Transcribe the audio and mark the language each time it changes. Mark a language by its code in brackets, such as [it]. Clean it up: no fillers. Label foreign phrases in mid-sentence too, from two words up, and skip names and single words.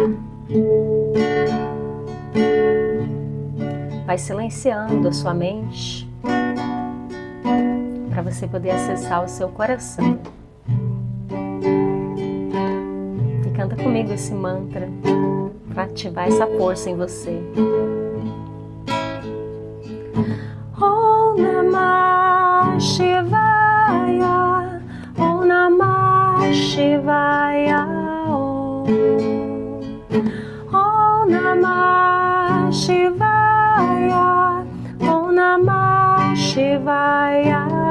[pt] Vai silenciando a sua mente para você poder acessar o seu coração. E canta comigo esse mantra para ativar essa força em você. [sa] ॐ नमः शिवाय, ॐ नमः शिवाय, ॐ नमः शिवाय, ॐ नमः शिवाय,